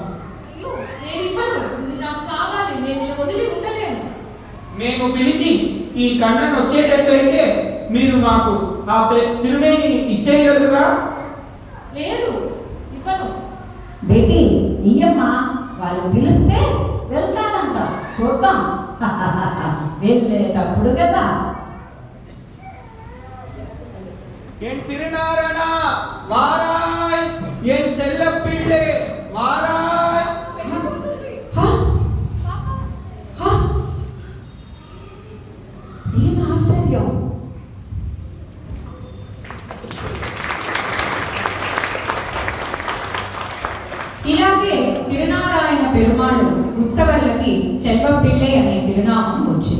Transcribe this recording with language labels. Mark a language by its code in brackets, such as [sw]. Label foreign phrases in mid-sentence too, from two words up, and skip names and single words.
[te] మేము పిలిచి ఈ కన్నను వచ్చేటట్టయితే మీరు మాకు ఆ తిరుమేని ఇచ్చేయగలరా? లేదు, ఇవ్వను. బేటీ ఇయ్యమ్మా, వాళ్ళు పిలిస్తే వెళ్తానంట. చూద్దాం వెళ్ళేటప్పుడు కదా. [ta] என் திருநாரண வாராய், என் செல்ல பிள்ளை வாராய். [te] ఏం ఆశ్చర్యం! ఇలాగే తిరునారాయణ పెరుమాళ్ళు ఉత్సవాలకి చెల్వపిళ్ళై అనే తిరునామం వచ్చింది.